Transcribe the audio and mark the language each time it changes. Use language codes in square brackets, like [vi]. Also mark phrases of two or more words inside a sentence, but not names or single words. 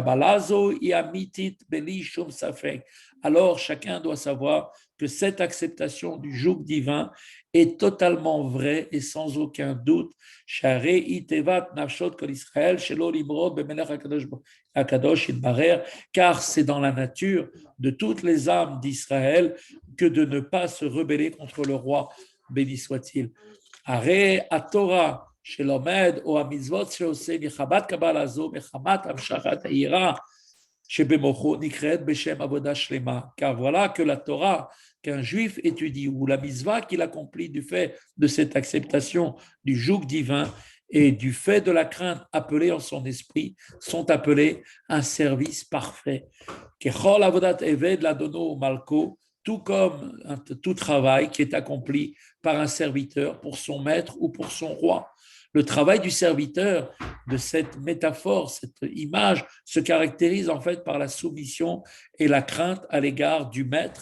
[fr] alors chacun doit savoir que cette acceptation du joug divin est totalement vraie et sans aucun doute, car c'est dans la nature de toutes les âmes d'Israël que de ne pas se rebeller contre le roi, béni soit-il. [he] הרי התורה, שלומד או המצוות שעושה מחמת קבלה זו, מחמת המשכת היראה שבמוחו נקראת בשם עבודה שלמה. [fr] Car voilà que la Torah qu'un juif étudie ou la mitzvah qu'il accomplit du fait de cette acceptation du joug divin et du fait de la crainte appelée en son esprit sont appelés un service parfait. [he] ככל עבודת עבד לאדונו מלכו, [fr] tout comme tout travail qui est accompli par un serviteur pour son maître ou pour son roi. Le travail du serviteur, de cette métaphore, cette image, se caractérise en fait par la soumission et la crainte à l'égard du maître.